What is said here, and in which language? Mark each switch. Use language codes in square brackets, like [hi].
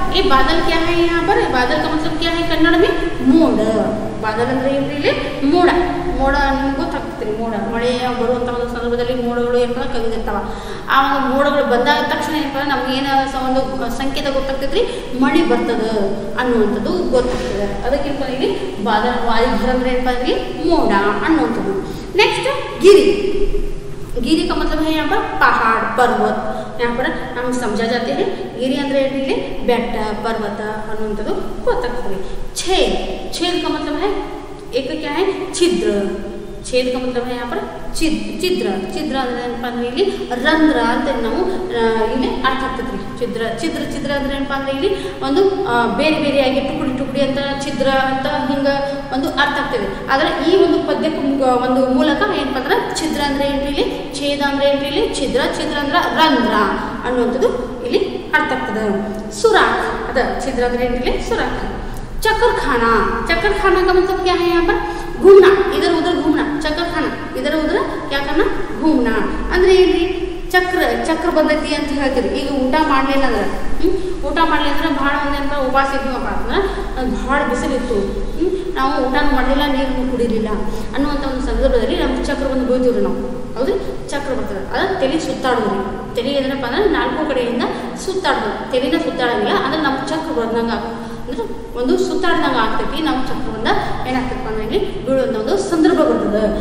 [hi] ये बादल क्या है यहाँ पर, बादल का मतलब क्या है कन्नड़ में मोಡ, बादल [kn] ಅಂದ್ರೆ ಇಲ್ಲಿ ಮೋಡ ನಿಮಗೆ ಗೊತ್ತಾಗ್ತದೆ। ಮಳೆ ಬರುವಂಥ ಒಂದು ಸಂದರ್ಭದಲ್ಲಿ ಮೋಡಗಳು ಏನಪ್ಪ ಕವಿದಿರ್ತಾವ, ಆ ಒಂದು ಮೋಡಗಳು ಬಂದಾದ ತಕ್ಷಣ ಏನಪ್ಪ ನಮ್ಗೆ ಏನು ಒಂದು ಸಂಕೇತ ಗೊತ್ತಾಗ್ತೈತ್ರಿ, ಮಳೆ ಬರ್ತದ ಅನ್ನುವಂಥದ್ದು ಗೊತ್ತಾಗ್ತದೆ। ಅದಕ್ಕಿಂತ ಇಲ್ಲಿ ವಾರಿಧರ ಅಂದ್ರೆ ಏನಪ್ಪ ಇಲ್ಲಿ ಮೋಡ ಅನ್ನುವಂಥದ್ದು। [hi] नेक्स्ट गिरी का मतलब है यहाँ पर पहाड़, पर्वत, यहाँ पर हम समझा जाते हैं। [kn] गिरी ಅಂದ್ರೆ ಇಲ್ಲಿ ಬೆಟ್ಟ, ಪರ್ವತ ಅನ್ನುವಂಥದ್ದು ಗೊತ್ತಾಗ್ತದೆ। [hi] छेद का मतलब है एक क्या है छिद्र, छेद का मतलब है यहाँ पर छिद्र [kn] ಅಂದ್ರೆ ಏನಪ್ಪ ಅಂದ್ರೆ ಇಲ್ಲಿ ರಂಧ್ರ ಅಂತ ನಾವು ಇಲ್ಲಿ ಅರ್ಥ ಆಗ್ತದ್ರಿ। छिद्र ಅಂದ್ರೆ ಏನಪ್ಪ ಅಂದ್ರೆ ಇಲ್ಲಿ ಒಂದು ಬೇರೆಯಾಗಿ ಟುಕುಡಿ ಅಂತ छिद्र ಅಂತ ಹಿಂಗ ಒಂದು ಅರ್ಥ ಆಗ್ತದೆ। ಆದರೆ ಈ ಒಂದು ಪದ್ಯಕ್ಕೆ ಒಂದು ಮೂಲಕ ಏನಪ್ಪ ಅಂದ್ರೆ छिद्र ಅಂದ್ರೆ ಏನ್ರಿ ಇಲ್ಲಿ, ಛೇದ ಅಂದ್ರೆ ಏನ್ರಿ ಇಲ್ಲಿ छिद्र ಅಂದ್ರೆ ರಂಧ್ರ ಅನ್ನುವಂಥದ್ದು ಇಲ್ಲಿ ಅರ್ಥ ಆಗ್ತದೆ। सुराख ಅದ छिद्र ಅಂದ್ರೆ ಏನ್ರಿ ಇಲ್ಲಿ सुराख। [hi] चक्करखाना का मतलब क्या है यहाँ पर घूमना, इधर उधर घूमना, चक्करखाना इधर उधर क्या करना घूमना [kn] ಅಂದ್ರೆ ಇಲ್ಲಿ ಚಕ್ರ ಬಂದೈತಿ ಅಂತ ಹೇಳ್ತೀರಿ। ಈಗ ಊಟ ಮಾಡಲಿಲ್ಲ ಅಂದ್ರೆ ಭಾಳ ಒಂದೇನಪ್ಪ ಉಪವಾಸ ಇದ್ದೀವಪ್ಪ ಅಂದ್ರೆ ಭಾಳ ಬಿಸಿಲಿತ್ತು, ನಾವು ಊಟನೂ ಮಾಡಲಿಲ್ಲ, ನೀರನ್ನು ಕುಡಿಲಿಲ್ಲ ಅನ್ನುವಂಥ ಒಂದು ಸಂದರ್ಭದಲ್ಲಿ ನಮ್ಗೆ ಚಕ್ರ ಬಂದು ಬೀಳ್ತೀವ್ರಿ ನಾವು, ಹೌದು ಚಕ್ರ ಬರ್ತದೆ। ಅದು ತಲೆ ಸುತ್ತಾಡೋದ್ರಿ, ತಲೆ ಏನಪ್ಪ ಅಂದ್ರೆ 4 ಕಡೆಯಿಂದ ಸುತ್ತಾಡೋದು, ತಲೆನ ಸುತ್ತಾಡಂಗಿಲ್ಲ, ಅಂದ್ರೆ ನಮ್ಮ ಚಕ್ರ ಬಂದಂಗೆ ಅಂದ್ರೆ ಒಂದು ಸುತ್ತಾಡ್ದಂಗೆ ಆಗ್ತೈತಿ, ನಾವು ಚಕ್ರದಿಂದ ಏನಾಗ್ತೈತಪ್ಪ ಅಂದ್ರೆ ಇಲ್ಲಿ ಬೀಳುವಂಥ ಒಂದು ಸಂದರ್ಭ ಬರ್ತದೆ।